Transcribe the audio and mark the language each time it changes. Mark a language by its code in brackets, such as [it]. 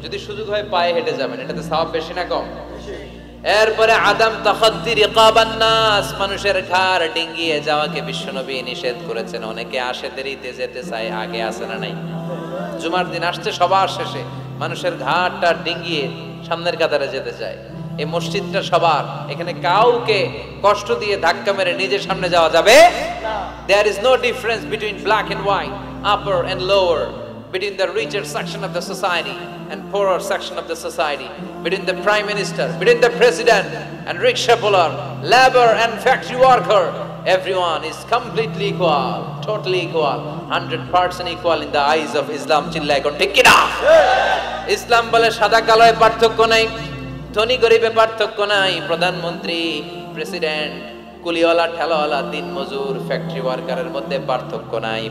[bn] যদি সুযোগ হয় পায়ে হেঁটে যাবেন, এটাতে সওয়াব বেশি না কম? এরপরে [ar] আদাম তাখাদ্দি রিকাবান নাস, [bn] মানুষের ঘাড় ডিঙ্গিয়ে যাওয়াকে বিশ্বনবী নিষেধ করেছেন। অনেকে আসে দেরিতে যেতে চায়, আগে আসে না নাই? জুমার দিন আসছে সবার শেষে, মানুষের ঘাড়টা ডিঙ্গিয়ে সামনের কাতারে যেতে চায়। এই মসজিদটা সবার, এখানে কাউকে কষ্ট দিয়ে ধাক্কা মেরে নিজের সামনে যাওয়া যাবে না। [en] There is no difference between black and white, upper and lower, between the richer section of the society and poorer section of the society, between the prime minister, between the president and rickshaw puller, labor and factory worker. Everyone is completely equal, totally equal, 100% equal in the eyes of Islam. [bn] চিল্লায় কোন ঠিক কি না? ইসলাম বলে সাদা কালোয় পার্থক্য নাই, ধনী গরিবে পার্থক্য নাই, প্রধানমন্ত্রী, প্রেসিডেন্ট, কুলিওয়ালা, ঠেলাওয়ালা, দিন মজুর, ফ্যাক্টরি ওয়ার্কারের মধ্যে পার্থক্য নাই।